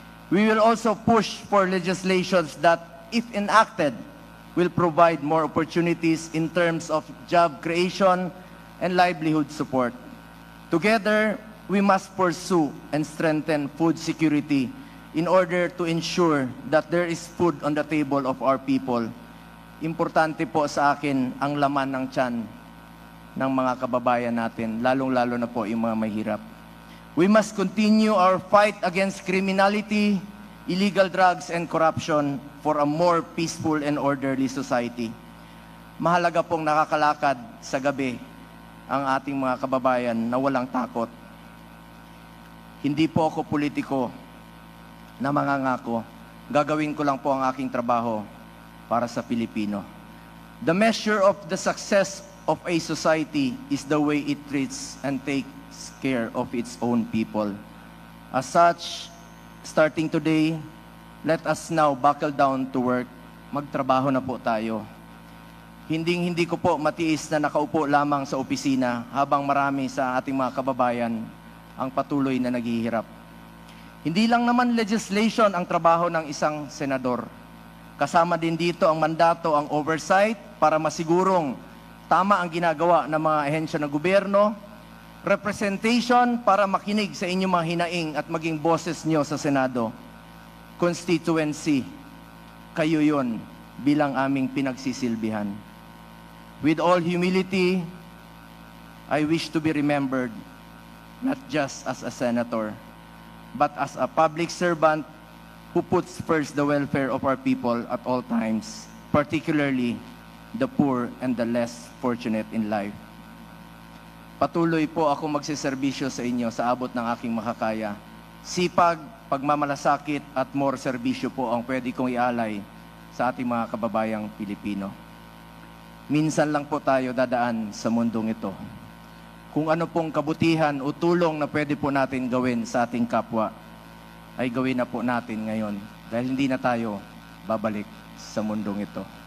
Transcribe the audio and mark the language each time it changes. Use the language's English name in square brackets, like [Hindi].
[English] We will also push for legislations that, if enacted, will provide more opportunities in terms of job creation and livelihood support. Together, we must pursue and strengthen food security in order to ensure that there is food on the table of our people. [Filipino] Importante po sa akin ang laman ng tiyan ng mga kababayan natin, lalong-lalo na po yung mga mahirap. [English] We must continue our fight against criminality, illegal drugs, and corruption for a more peaceful and orderly society. [Filipino] Mahalaga pong nakakalakad sa gabi ang ating mga kababayan na walang takot. Hindi po ako politiko na mangangako. Gagawin ko lang po ang aking trabaho para sa Pilipino. [English] The measure of the success of a society is the way it treats and takes care of its own people. As such, starting today, let us now buckle down to work. [Filipino] Magtrabaho na po tayo. Hindi ko po matiis na nakaupo lamang sa opisina habang marami sa ating mga kababayan ang patuloy na naghihirap. Hindi lang naman legislation ang trabaho ng isang senador. Kasama din dito ang mandato, ang oversight para masigurong tama ang ginagawa ng mga ahensya ng gobyerno, representation para makinig sa inyong mga hinaing at maging boses nyo sa Senado, constituency, kayo yun bilang aming pinagsisilbihan. [English] With all humility, I wish to be remembered not just as a senator, but as a public servant who puts first the welfare of our people at all times, particularly the poor and the less fortunate in life. [Filipino] Patuloy po ako magsiservisyo sa inyo sa abot ng aking makakaya. Sipag, pagmamalasakit at more serbisyo po ang pwede kong ialay sa ating mga kababayang Pilipino. Minsan lang po tayo dadaan sa mundong ito. Kung ano pong kabutihan o tulong na pwede po natin gawin sa ating kapwa, ay gawin na po natin ngayon dahil hindi na tayo babalik sa mundong ito.